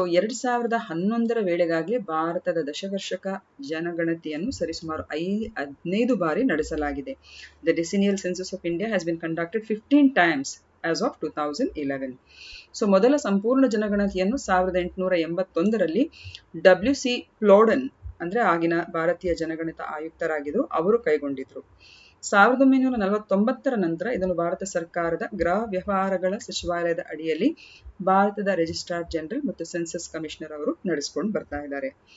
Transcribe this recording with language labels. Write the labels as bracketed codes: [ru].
[kn] 2011ರ ವೇಳೆಗಾಗಲೇ ಭಾರತದ ದಶವಾರ್ಷಿಕ ಜನಗಣತಿಯನ್ನು ಸರಿಸುಮಾರು 15 ಬಾರಿ ನಡೆಸಲಾಗಿದೆ. [en] The decennial census of India has been conducted 15 times as of 2011. [kn] ಮೊದಲ ಸಂಪೂರ್ಣ ಜನಗಣತಿಯನ್ನು 1881ರಲ್ಲಿ WC ಪ್ಲೋಡನ್ ಅಂದ್ರೆ ಆಗಿನ ಭಾರತೀಯ ಜನಗಣತ ಆಯುಕ್ತರಾಗಿದ್ರು, ಅವರು ಕೈಗೊಂಡಿದ್ರು. 1949ರ ನಂತರ ಇದನ್ನು ಭಾರತ ಸರ್ಕಾರದ ಗೃಹ ವ್ಯವಹಾರಗಳ ಸಚಿವಾಲಯದ ಅಡಿಯಲ್ಲಿ ಭಾರತದ ರಿಜಿಸ್ಟ್ರಾರ್ ಜನರಲ್ ಮತ್ತು ಸೆನ್ಸಸ್ ಕಮಿಷನರ್ ಅವರು ನಡೆಸಿಕೊಂಡು ಬರ್ತಾ ಇದ್ದಾರೆ.